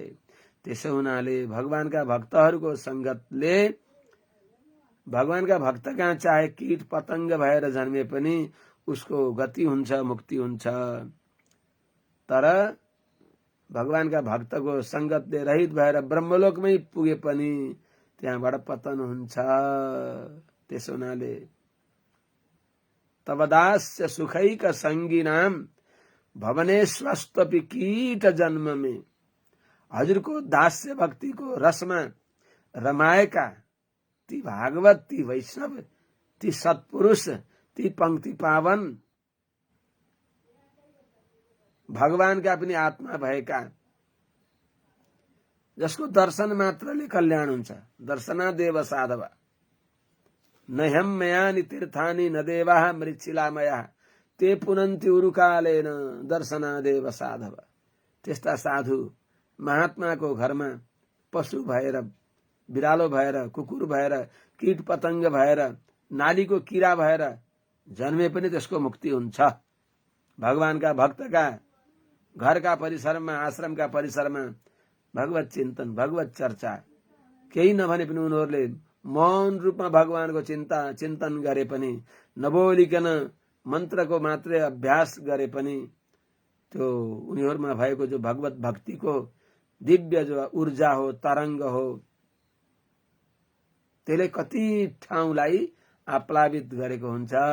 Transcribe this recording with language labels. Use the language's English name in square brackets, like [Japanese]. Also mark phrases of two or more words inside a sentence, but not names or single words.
[Nepali] त्यसो हुनाले भगवानका भक्तहरूको संगतले भगवानका भक्त कहाँ चाहे कीट पतंग भएर जन्मे पनि उसको गति हुन्छ, मुक्ति हुन्छ। तर भगवानका भक्तको संगतले रहित भएर ब्रह्मलोकमै पुगे पनि त्यहाँबाट पतन हुन्छ। त्यसो हुनाले [Sanskrit] तब दास्य सुखैक संगी नाम भवने स्वस्तपि कीट जन्म में। [Nepali] हजुरको दास्य भक्तिको रसमा रमाएका ती भागवत, ती वैष्णव, ती सत्पुरुष, ती पंक्ति पावन भगवानका पनि आत्मा भएका, जसको दर्शन मात्रले कल्याण हुन्छ। [Sanskrit] दर्शनादेव साधव न ह्यम्मयानि तीर्थानि न देवाः मृच्छिलामयाः ते पुनन्ति उरुकालेन दर्शनादेव साधव। [Nepali] त्यस्ता साधु महात्माको घरमा पशु भएर, बिरालो भएर, कुकुर भएर, कीट पतंग भएर, नालीको किरा भएर जन्मे पनि त्यसको मुक्ति हुन्छ। भगवानका भक्तका घरका परिसरमा, आश्रमका परिसरमा भगवत चिन्तन, भगवत चर्चा केही नभने पनि उनीहरूले मौन रूपमा भगवानको चिन्तन गरे पनि, नबोलिकन मन्त्रको मात्रै अभ्यास गरे पनि त्यो उनीहरूमा भएको जो भगवत भक्तिको दिव्य जो ऊर्जा हो, तरंग हो, त्यसले कति ठाउँलाई आप्लावित गरेको हुन्छ।